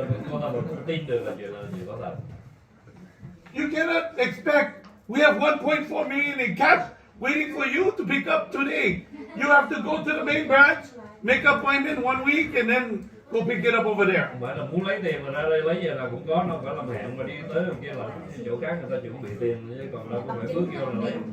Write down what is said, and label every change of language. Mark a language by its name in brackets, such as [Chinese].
[Vietnamese] Cô ta không tin được là chuyện có thật. [English] You cannot expect. We have 1.4 million in cash waiting for you to pick up today. You have to go to the main branch, make appointment 1 week, and then go pick it up over there. [Vietnamese] Không phải là muốn lấy tiền mà ra đây lấy về là cũng có, nó phải làm hẹn mà đi tới bên kia là chỗ khác người ta chuẩn bị tiền, chứ còn đâu có phải bước vô là lấy.